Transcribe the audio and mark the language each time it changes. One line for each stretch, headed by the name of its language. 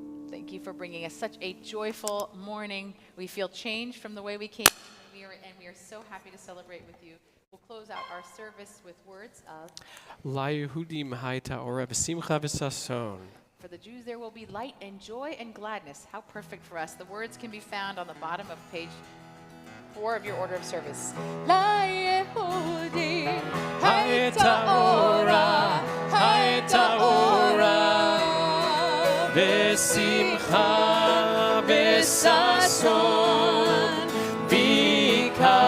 English: Thank you for bringing us such a joyful morning. We feel changed from the way we came, and we are so happy to celebrate with you. We'll close out our service with words of,
Hebrew: ליהודים הייתה אורה ושמחה וששון.
English: for the Jews there will be light and joy and gladness. How perfect for us. The words can be found on the bottom of page 4 of your order of service.
Hebrew: ליהודים הייתה אורה, הייתה אורה, ושמחה וששון ויקר.